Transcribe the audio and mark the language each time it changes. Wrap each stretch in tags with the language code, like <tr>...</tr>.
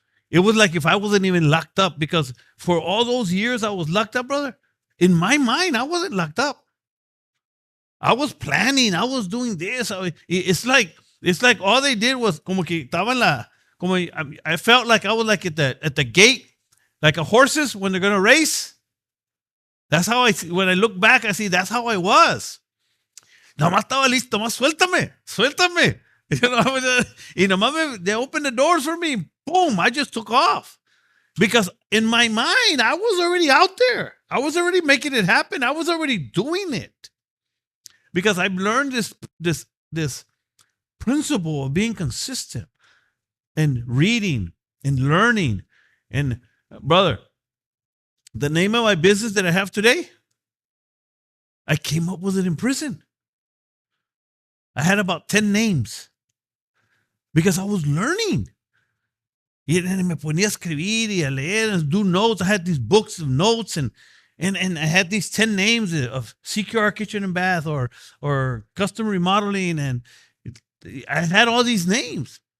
<en>It was like if I wasn't even locked up, because for all those years I was locked up, brother, in my mind, I wasn't locked up. I was planning. I was doing this. It's like all they did was</en> <es>como que estaban</es> <en>I felt like I was like at the gate, like a horses when they're going to race. That's how when I look back, I see that's how I was.</en> <es>Nomás estaba listo, nomás suéltame.</es> <en>You know,</en> <es>y nomás</es> <en>they opened the doors for me. Boom, I just took off. Because in my mind, I was already out there. I was already making it happen. I was already doing it. Because I've learned this principle of being consistent and reading and learning. And brother, the name of my business that I have today, I came up with it in prison. I had about 10 names because I was learning.</en> <es>Y me ponía a escribir y a leer</es> <en>and do notes. I had these books of notes and I had these 10 names of CQR Kitchen and Bath or custom remodeling, and I had all these names.</en>